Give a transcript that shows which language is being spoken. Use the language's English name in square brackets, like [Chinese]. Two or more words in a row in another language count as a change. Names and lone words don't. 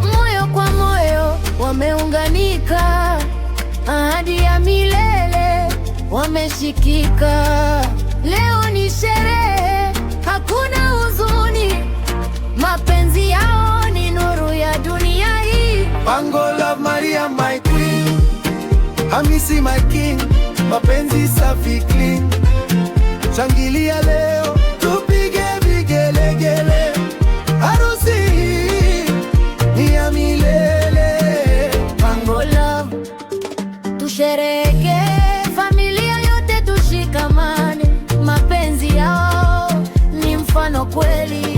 [Swahili] Moyo kwa moyo wameunganika, ahadi ya milele wameshikika. Leo ni sherehe, hakuna huzuni, mapenzi yao ni nuru ya dunia hii. [English] Pango love Maria my queen, Hamisi my king, [Swahili] mapenzi safi clean. Shangilia leo, tupige vigelegele, harusi hii ni ya milele. Pango Pango love, tusherehekee, familia yote tushikamane, mapenzi yao ni mfano kweli.